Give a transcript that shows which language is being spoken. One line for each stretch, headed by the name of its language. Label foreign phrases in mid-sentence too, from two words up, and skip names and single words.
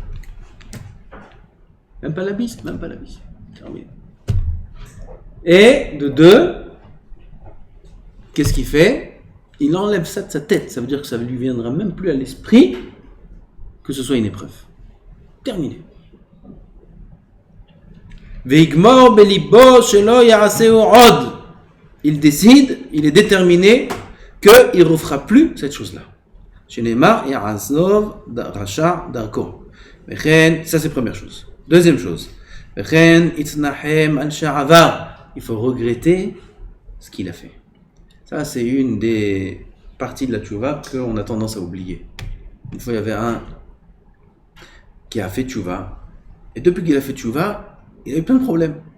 French: Même pas la bise. Terminé. Et de deux, qu'est-ce qu'il fait? Il enlève ça de sa tête. Ça veut dire que ça ne lui viendra même plus à l'esprit que ce soit une épreuve. Terminé.
Hebrew: ויגמור בלבו שלא יעשהו עוד.
French: Il décide, il est déterminé qu'il ne refera plus cette chose-là.
Hebrew: שנאמר יעזוב רשע דרכו.
French: Ça c'est première chose. Deuxième chose. Il faut regretter ce qu'il a fait. Ça c'est une des parties de la tchouva qu'on a tendance à oublier. Une fois il y avait un qui a fait tchouva, et depuis qu'il a fait tchouva, il a eu plein de problèmes.